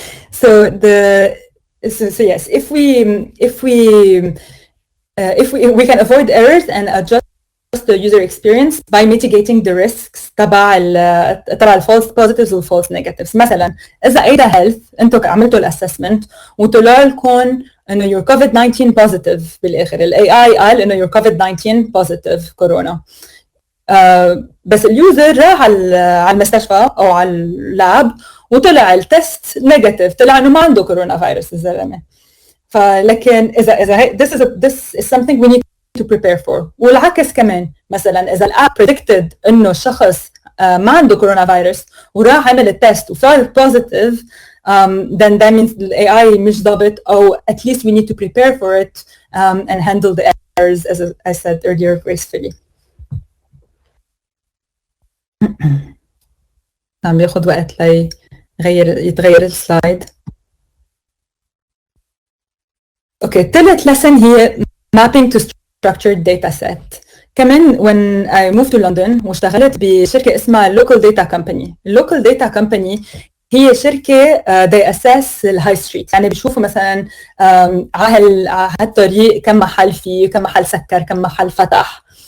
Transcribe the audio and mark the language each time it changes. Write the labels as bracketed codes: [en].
[en] So yes, if we can avoid errors and adjust the user experience by mitigating the risks تبع الفالس positives والفالس negatives. [ar] مثلا إذا أيدا health أنتوا عملتوا الأسسمنت وطلع لكم [en] انه you're COVID-19 positive [ar] بالاخر. الاي اي قال انه [en] you're COVID-19 positive [ar] كورونا. بس اليوزر راح على المستشفى او على اللاب وطلع التست نيجاتيف، طلع انه ما عنده كورونا فيروس الزلمه. فلكن اذا [en] this is something we need to prepare for. [ar] والعكس كمان، مثلا اذا الاب [en] predicted انه الشخص ما عنده كورونا فيروس وراح عمل التست وصار positive, then that means the AI [ar] مش ضابط, [en] او at least we need to prepare for it and handle the errors as I said earlier gracefully. [ar] عم بياخد وقت يتغير السلايد. اوكي، ثالث lesson هي [en] mapping to structured data set. كمان when I moved to London [ar] واشتغلت بشركة اسمها [en] local data company. [ar] local data company هي شركة [en] they assess [ar] الهاي ستريت، يعني بيشوفوا مثلا على هالطريق كم محل فيه، كم محل سكر، كم محل فتح.